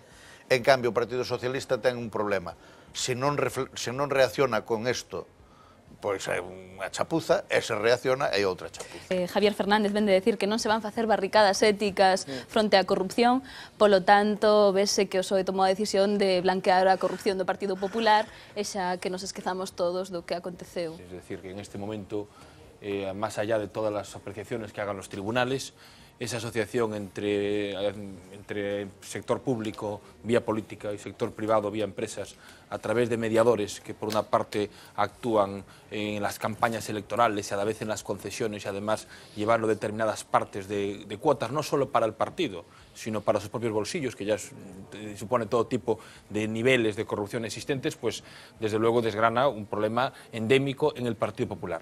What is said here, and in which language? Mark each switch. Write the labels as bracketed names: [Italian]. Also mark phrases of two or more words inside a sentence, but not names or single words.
[Galician] En cambio, o Partido Socialista ten un problema. Se non reacciona con isto, pois é unha chapuza, e se reacciona é outra chapuza. Javier Fernández ven de decir que non se van facer barricadas éticas fronte á corrupción, polo tanto, vese que o PSOE tomou a decisión de blanquear a corrupción do Partido Popular, e xa que nos esquezamos todos do que aconteceu. [Spanish] Es decir, que en este momento, más allá de todas las apreciaciones que hagan los tribunales, esa asociación entre sector público vía política y sector privado vía empresas a través de mediadores que por una parte actúan en las campañas electorales y a la vez en las concesiones y además llevarlo determinadas partes de cuotas, no solo para el partido, sino para sus propios bolsillos, que ya supone todo tipo de niveles de corrupción existentes, pues desde luego desgrana un problema endémico en el Partido Popular.